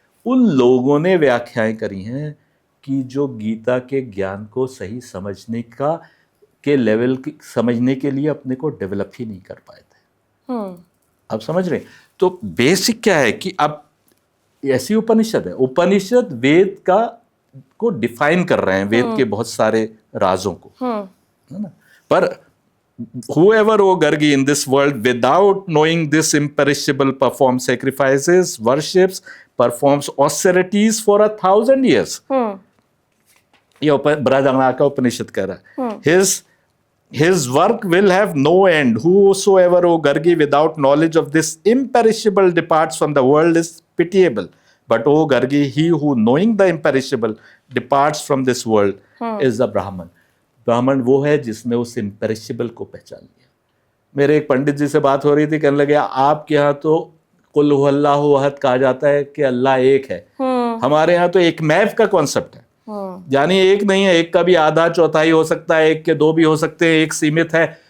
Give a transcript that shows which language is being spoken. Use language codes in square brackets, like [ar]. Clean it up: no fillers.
[hi] उन लोगों ने व्याख्याएं करी हैं कि जो गीता के ज्ञान को सही समझने के लेवल की समझने के लिए अपने को डेवलप ही नहीं कर पाए थे। अब समझ रहे? तो बेसिक क्या है कि अब ऐसी उपनिषद है, उपनिषद वेद को डिफाइन कर रहे हैं, वेद के बहुत सारे राजों को, है ना। [en] पर whoever, O Gargi, in this world without knowing this imperishable performs sacrifices, worships, performs austerities for 1,000 years. [hi] ये बृहदारण्यक का उपनिषद कह रहा है। [en] His work will have no end. Whosoever, O Gargi, without knowledge of this imperishable departs from the world is pitiable. But, O Gargi, he who knowing the imperishable departs from this world is the Brahman. [hi] ब्राह्मण वो है जिसने उस imperishable को पहचान लिया। मेरे एक पंडित जी से बात हो रही थी, कहने लगे आपके यहाँ तो कुल हुवल्लाहु अहद कहा जाता है कि अल्लाह एक है, हमारे यहाँ तो एक मैव का कॉन्सेप्ट है। यानी एक नहीं है, एक का भी आधा चौथाई हो सकता है, एक के 2 भी हो सकते हैं, एक सीमित है।